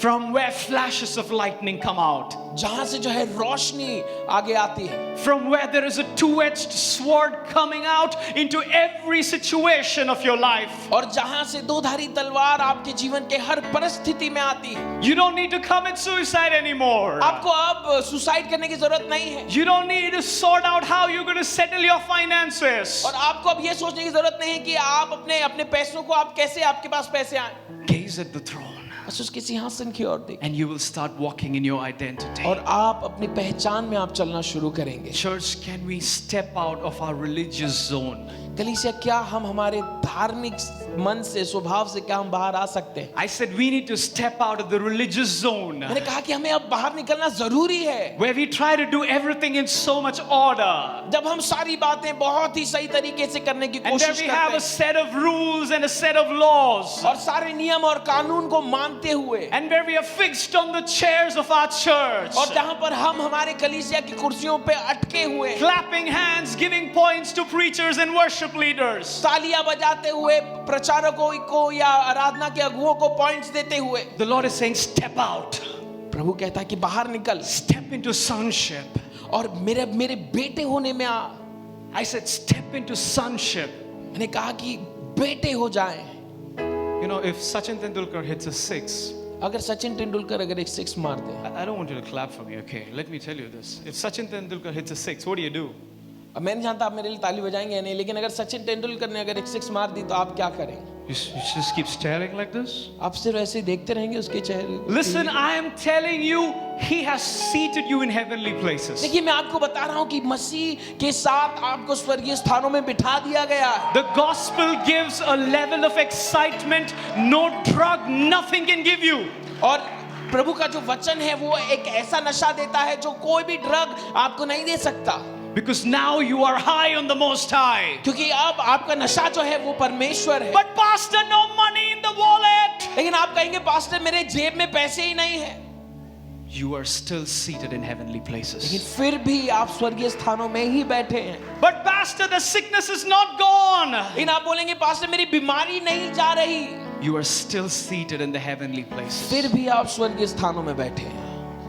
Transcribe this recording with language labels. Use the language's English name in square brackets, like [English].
[English] From where flashes of lightning come out. [Hindi] जहां से जो है रोशनी आगे आती है, [English] From where there is a two-edged sword coming out into every situation of your life. [Hindi] और जहां से दो-धारी तलवार आपके जीवन के हर परिस्थिति में आती है। [English] You don't need to commit suicide anymore. [Hindi] आपको अब सुसाइड करने की जरूरत नहीं है। [English] You don't need to sort out how you're going to settle your finances. [Hindi] और आपको अब ये सोचने की जरूरत नहीं है कि आप अपने पैसों को आप कैसे आपके पास पैसे आए। [English] Gaze at the throne. [Hindi] बस उसके सिंहासन की ओर देखें [English] and you will start walking in your identity. [Hindi] और आप अपनी पहचान में आप चलना शुरू करेंगे। [English] Church, can we step out of our religious zone? [Hindi] कलीसिया, क्या हम हमारे धार्मिक मन से, स्वभाव से क्या हम बाहर आ सकते हैं? [English] I said we need to step out of the religious zone [Hindi] मैंने कहा कि हमें अब बाहर निकलना जरूरी है, [English] where we try to do everything in so much order, [Hindi] जब हम सारी बातें बहुत ही सही तरीके से करने की [English] and where [Hindi] कोशिश [English] we [Hindi] करते [English] have a [Hindi] हैं [English] set of rules and a set of laws, [Hindi] और सारे नियम और कानून को मानते हुए, [English] and where we are fixed on the chairs of our church, [Hindi] और जहां पर हम हमारे कलीसिया की कुर्सियों पे अटके हुए, [English] clapping hands, giving points to preachers and worship leaders. [Hindi] तालियां बजाते हुए प्रचारकों को या आराधना के अगुओं को पॉइंट्स देते हुए, [English] The Lord is saying, step out, [Hindi] प्रभु कहता है कि बाहर निकल [English] step into sonship. [Hindi] और मेरे बेटे होने में आ। [English] I said, step into sonship. [Hindi] मैंने कहा कि बेटे हो जाएं। [English] You know, if Sachin Tendulkar hits a six, [Hindi] अगर सचिन तेंदुलकर अगर एक सिक्स मार दे, [English] I don't want you to clap for me, okay? Let me tell you this. If Sachin Tendulkar hits a six, what do? [Hindi] अब मैं नहीं जानता आप मेरे लिए ताली बजाएंगे या नहीं, लेकिन अगर सचिन तेंदुलकर ने अगर एक सिक्स मार दी तो आप क्या करेंगे? [English] You just keep staring like this? [Hindi] आप सिर्फ ऐसे ही देखते रहेंगे उसके चेहरे? [English] Listen, I am telling you, He has seated you in heavenly places. [Hindi] देखिए, मैं आपको बता रहा हूँ कि मसीह के साथ आपको स्वर्गीय स्थानों में बिठा दिया गया है। [English] The gospel gives a level of excitement no drug, nothing can give you. [Hindi] और प्रभु का जो वचन है वो एक ऐसा नशा देता है जो कोई भी ड्रग आपको नहीं दे सकता। [English] Because now you are high on the Most High. [Hindi] क्योंकि अब आपका नशा जो है वो परमेश्वर है। [English] But pastor, no money in the wallet. [Hindi] लेकिन आप कहेंगे, पास्टर मेरे जेब में पैसे ही नहीं है। [English] You are still seated in heavenly [Hindi] लेकिन [English] places. [Hindi] फिर भी आप स्वर्गीय स्थानों में ही बैठे हैं। [English] But pastor, the sickness is not gone. [Hindi] लेकिन आप बोलेंगे, पास्टर मेरी बीमारी नहीं जा रही। [English] You are still seated in the heavenly places. [Hindi] फिर भी आप स्वर्गीय स्थानों में बैठे हैं।